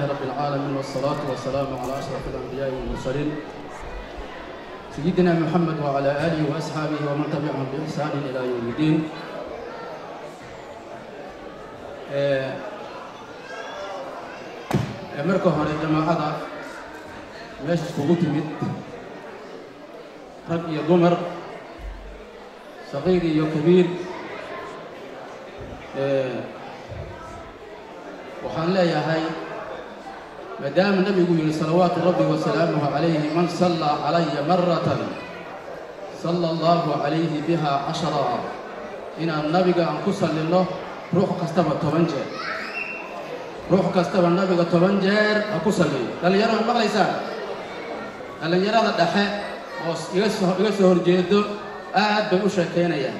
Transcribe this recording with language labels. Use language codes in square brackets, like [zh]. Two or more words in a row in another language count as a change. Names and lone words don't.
[ar] رب العالمين والصلاة والسلام على أشرف الأنبياء والمرسلين سيدنا محمد وعلى آله وأصحابه ومن تبعهم بإحسان إلى يوم الدين [so] marka hore jamaacada meesha iskugu timid rag iyo dumar saqiir iyo kabiir waxaan leeyahay maadaama nabigu yiri salawaatu [ar] ربي وسلامه عليه من صلى علي مرة صلى الله عليه بها 10 inaan [so] nabiga aan ku sallino ruux kastaba 10 jeer ruux kastaba nabiga 10 jeer ha ku salliyo dhalinyarada maqlaysaan dhalinyarada dhexe oo iga soo horjeedo aad bay u sheekeynayaan